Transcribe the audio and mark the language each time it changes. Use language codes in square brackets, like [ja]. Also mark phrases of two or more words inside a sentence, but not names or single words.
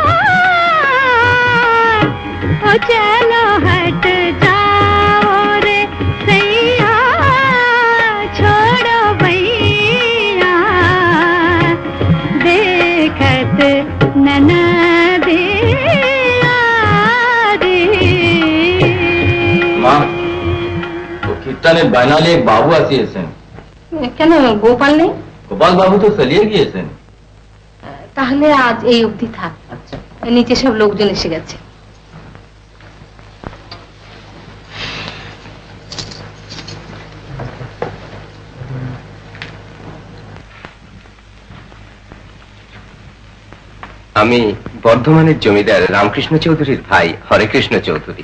[hi] ओ चलो हट जाओ रे सैया, छोड़ो भैया, देखत ननदिया रे। [bn] মা, ও কীর্তনের বানালে এক বাবু আসিয়েছেন। কেন গোপাল নেই? গোপাল বাবু তো চলিয়ে গিয়েছেন। তাহলে আজ এই অবধি থাক। আচ্ছা, নিচে সব লোকজন এসে গেছে। আমি বর্ধমানের জমিদার রামকৃষ্ণ চৌধুরীর ভাই হরেকৃষ্ণ চৌধুরী।